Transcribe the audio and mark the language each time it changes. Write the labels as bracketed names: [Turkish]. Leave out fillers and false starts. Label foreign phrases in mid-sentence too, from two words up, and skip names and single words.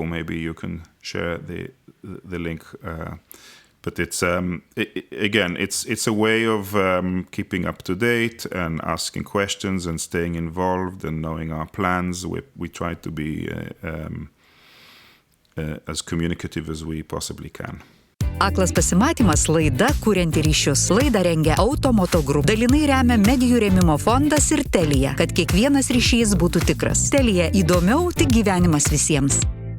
[English] Maybe you can share the link. But it's it's a way of keeping up to date and asking questions and staying involved and knowing our plans. We try to be as communicative as we possibly can. [Lithuanian] Aklas Pasimatymas laida kurianti ryšius. Laidą rengia Automoto Group. Dalinai remia medijų rėmimo fondas ir Telia, kad kiekvienas ryšys būtų tikras. Telia įdomiau, tik gyvenimas visiems.